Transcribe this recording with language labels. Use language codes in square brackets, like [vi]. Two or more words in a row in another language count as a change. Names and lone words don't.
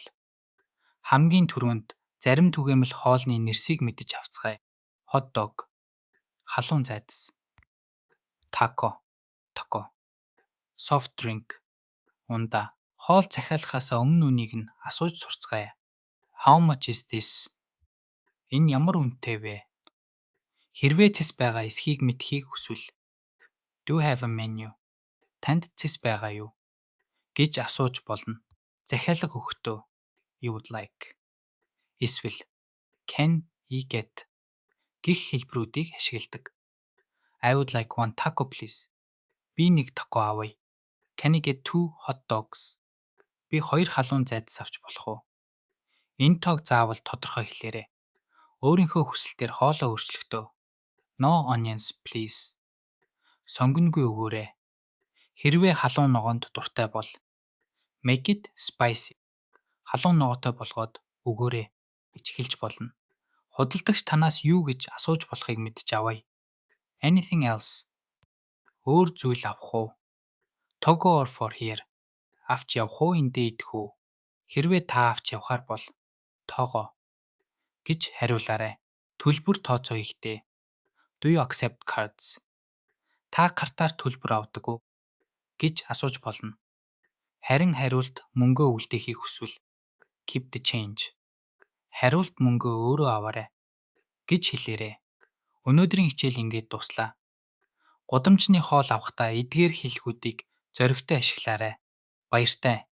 [mn] Хамгийн түрүүнд зарим түгээмэл хоолны нэрсийг мэдэж авцгаая. [en] Hot dog. [mn] Халуун зайдас. [en] Taco. Soft drink. Ундаа. [mn] Хоол захиалахаас өмнө үнийг нь асууж сурцгаая. [en] How much is this? [mn] Энэ ямар үнэтэй вэ? Хэрвээ цэс байгаа эсхийг мэдхийг хүсвэл [en] Do you have a menu? [mn] Танд цэс байгаа юу? Гэж асууж болно. Захиалга өгөхдөө [en] You would like. [mn] Эсвэл [en] Can I get [mn] гэх хэлбэрүүдийг ашигладаг. [en] I would like one taco please. [mn] Би нэг тако авъя. [en] Can I get 2 hot dogs? [mn] Би 2 халуун зайдас авч болох уу? Энэ тоог заавал тодорхой хэлээрэй. Өөрийнхөө хүсэлтээр хоолоо өөрчлөхдөө [en] No onions please. [mn] Сонгонгүй өгөөрэй. Хэрвээ халуун ногоонд дуртай бол [en] Make it spicy. [mn] Халуун ногоотой болгоод өгөөрэй гэж хэлж болно. Худалдагч танаас юу гэж асууж болохыг мэдж авъя. [en] Anything else? [mn] Өөр зүйл авах уу? [en] To go or for here? [mn] Авч явах уу эндээ идэх үү? Хэрвээ та авч явахаар бол тоогоо гэж хариулаарай. Төлбөр тооцоо хийхдээ [en] Do you accept cards? [mn] Та картаар төлбөр авдаг уу гэж асууж болно. Харин хариулт мөнгөө үлдээхийг хүсвэл [en] Keep the change. [mn] Хариулт мөнгөө өөрөө аваарай гэж хэлээрэй. Өнөөдрийн хичээл ингээд дуслаа. Гудамжны хоол авахдаа эдгээр хэллэгүүдийг зоригтой ашиглаарай. Баяртай.